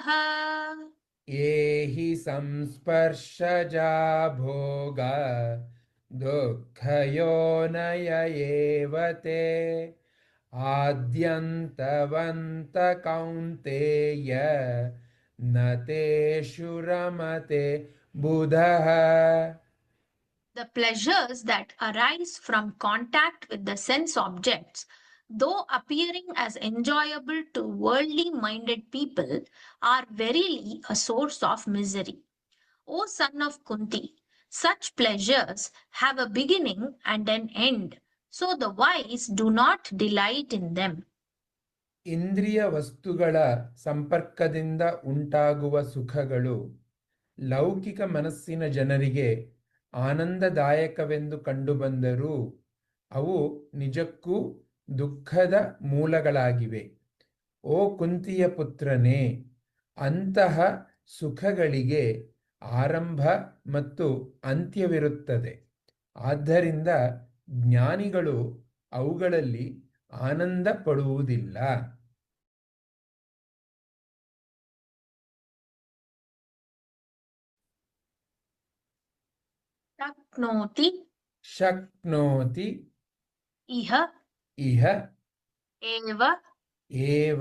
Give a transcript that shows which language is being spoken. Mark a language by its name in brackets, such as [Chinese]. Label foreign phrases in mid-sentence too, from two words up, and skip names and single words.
[Sanskrit] ये हि संस्पर्शजा भोग दुःखयोनय एव ते आद्यन्तवन्त कौन्तेय न तेषु रमते बुधः [English] The pleasures that arise from contact with the sense objects, though appearing as enjoyable to worldly minded people, are verily a source of misery. O son of Kunti, such pleasures have a beginning and an end, so the wise do not delight in them. [Kannada] ಇಂದ್ರಿಯ ವಸ್ತುಗಳ ಸಂಪರ್ಕದಿಂದ ಉಂಟಾಗುವ ಸುಖಗಳು ಲೌಕಿಕ ಮನಸ್ಸಿನ ಜನರಿಗೆ ಆನಂದದಾಯಕವೆಂದು ಕಂಡುಬಂದರೂ ಅವು ನಿಜಕ್ಕೂ ದುಃಖದ ಮೂಲಗಳಾಗಿವೆ. ಓ ಕುಂತಿಯ ಪುತ್ರನೇ, ಅಂತಹ ಸುಖಗಳಿಗೆ ಆರಂಭ ಮತ್ತು ಅಂತ್ಯವಿರುತ್ತದೆ. ಆದ್ದರಿಂದ ಜ್ಞಾನಿಗಳು ಅವುಗಳಲ್ಲಿ ಆನಂದ ಪಡುವುದಿಲ್ಲ. [Sanskrit] शक्नोति शक्नोति इह इह एव एव